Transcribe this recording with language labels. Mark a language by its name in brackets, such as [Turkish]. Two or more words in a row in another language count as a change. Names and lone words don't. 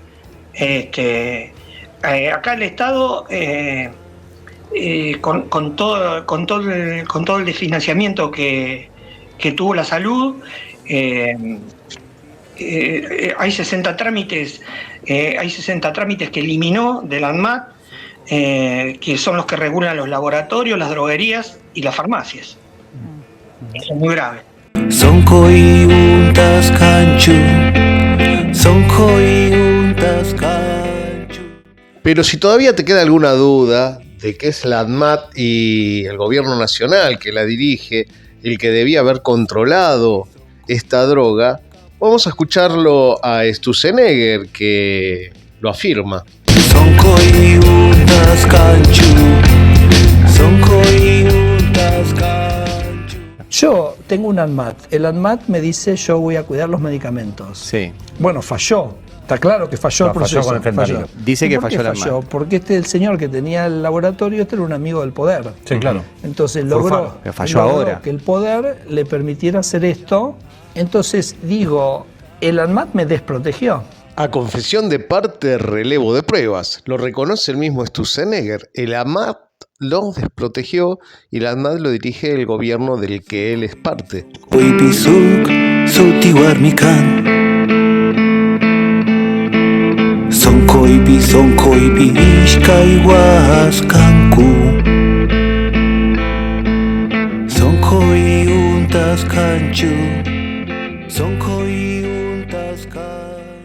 [Spanish] Acá el Estado, con todo el desfinanciamiento que tuvo la salud, hay 60 trámites que eliminó del ANMAT. que son los que regulan los laboratorios, las droguerías y las farmacias. Eso es muy grave. [Quechua] Sonkoi untas kanchu, sonkoi untas kanchu. [Spanish] Pero si todavía te queda alguna duda de qué es la ANMAT y el gobierno nacional que la dirige, el que debía haber controlado esta droga, vamos a escucharlo a Sturzenegger, que lo afirma. [Quechua] Sonkoi untas kanchu, sonkoi untas kanchu. [Spanish] Yo tengo un ANMAT. El ANMAT me dice yo voy a cuidar los medicamentos. Sí. Bueno, falló. Está claro que falló el proceso. Falló con el fentanilo. Dice que falló el ANMAT. Porque el señor que tenía el laboratorio, era un amigo del poder. Sí, claro. Entonces Pero falló ahora. que el poder le permitiera hacer esto. Entonces digo, el ANMAT me desprotegió. A confesión de parte, relevo de pruebas. Lo reconoce el mismo Sturzenegger. El ANMAT lo desprotegió y el ANMAT lo dirige el gobierno del que él es parte. [Quechua] Oipisuk, sotiwarmikan. Sonkoipi, ishkaihuascanku. Sonkoi untas kanchu, sonkoi untas kanchu.